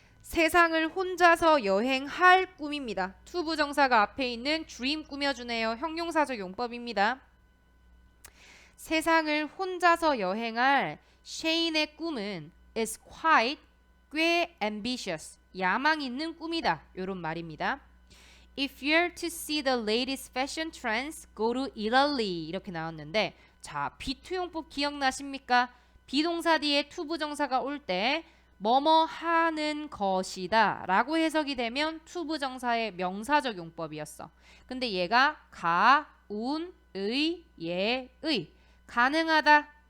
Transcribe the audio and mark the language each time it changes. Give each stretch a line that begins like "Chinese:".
Korean: 세상을 혼자서 여행할 꿈입니다. 투부정사가 앞에 있는 dream 꾸며주네요. 형용사적 용법입니다. 세상을 혼자서 여행할 쉐인의 꿈은
English: is quite
Korean: 꽤
English: ambitious.
Korean: 야망 있는 꿈이다. 이런 말입니다.
English: If you're to see the latest fashion trends, go to Italy.
Korean: 이렇게 나왔는데 자, 비투용법 기억나십니까? 비동사 뒤에 투부정사가 올 때 뭐뭐 하는 것이다 라고 해석이 되면 투부정사의 명사적 용법이었어. 근데 얘가 가, 운, 의, 예의 가능하다,